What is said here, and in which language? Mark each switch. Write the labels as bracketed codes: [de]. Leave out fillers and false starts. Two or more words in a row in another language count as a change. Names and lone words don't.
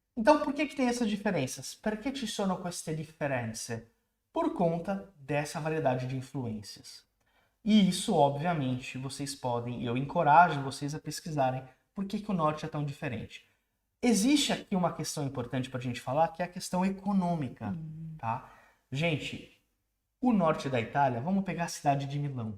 [pt] Então, por que tem essas diferenças? [it] Perché ci sono queste differenze? [pt] Por conta dessa variedade de influências. E isso, obviamente, vocês podem, eu encorajo vocês a pesquisarem por que o norte é tão diferente. Existe aqui uma questão importante para a gente falar, que é a questão econômica, tá? Gente, o norte da Itália, vamos pegar a cidade de Milão.